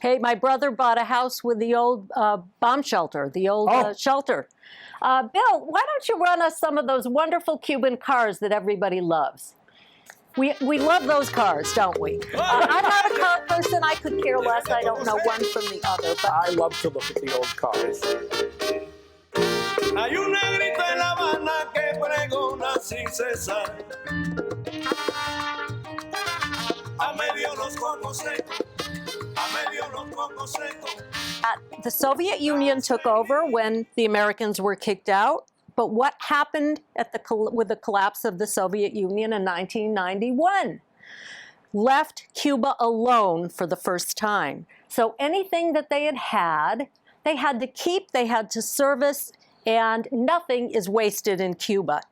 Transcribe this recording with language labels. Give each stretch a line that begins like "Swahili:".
English: Hey, my brother bought a house with the old bomb shelter, the old shelter. Bill, why don't you run us some of those wonderful Cuban cars that everybody loves? We love those cars, don't we? I'm not a car person. I could care less. I don't know one from the other. But I love to look at the old cars.
Spanish: Hay un negrito en La Habana que pregona sin cesar. A medio los cocos secos, a medio los cocos secos.
English: The Soviet Union took over when the Americans were kicked out. But what happened with the collapse of the Soviet Union in 1991? Left Cuba alone for the first time. So anything that they had, they had to keep, they had to service, and nothing is wasted in Cuba.